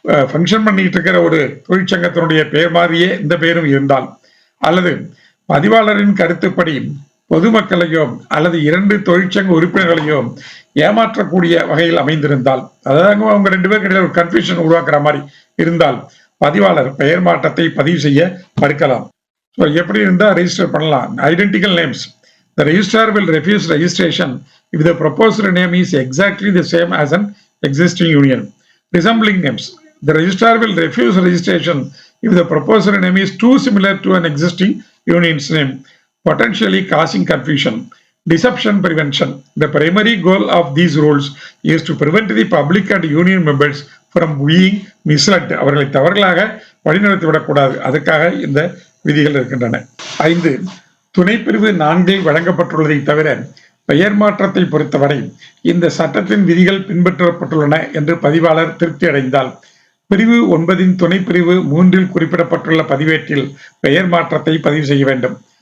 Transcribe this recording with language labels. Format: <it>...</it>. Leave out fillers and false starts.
<ta>Function பண்ணிட்டு இருக்கிற ஒரு தொழிற்சங்கத்தினுடைய பெயர் மாதிரியே இந்த பெயரும் இருந்தால், அல்லது பதிவாளரின் கருத்துப்படி பொதுமக்களையோ அல்லது 2 தொழிற்சங்க உறுப்பினர்களையோ ஏமாற்றக்கூடிய வகையில் அமைந்திருந்தால், அதாவது அவங்க 2 பேருக்கு இடையில ஒரு கன்ஃபியூஷன் உருவாக்குற மாதிரி இருந்தால் பதிவாளர் பெயர் மாற்றத்தை பதிவு செய்ய மறுக்கலாம். ஸோ எப்படி இருந்தால் ரெஜிஸ்டர் பண்ணலாம்.</ta> <en>Identical names. The registrar will refuse registration if the proposed name is exactly the same as an existing union. Resembling names. The registrar will refuse registration if the proposed name is too similar to an existing union's name, potentially causing confusion. Deception prevention. The primary goal of these rules is to prevent the public and union members from being misled.</en> <ta>அவர்களை தவறுகளாக வழிநடத்திவிடக்கூடாது, அதுக்காக இந்த விதிகள் இருக்கின்றன. 5. துணைப்பிரிவு 4 வழங்கப்பட்டுள்ளதை தவிர பெயர் மாற்றத்தை பொறுத்தவரை இந்த சட்டத்தின் விதிகள் பின்பற்றப்பட்டுள்ளன என்று பதிவாளர் திருப்தி அடைந்தால் பிரிவு 9 துணைப்பிரிவு 3 குறிப்பிடப்பட்டுள்ள பதிவேட்டில் பெயர் மாற்றத்தை பதிவு செய்ய வேண்டும்.</ta>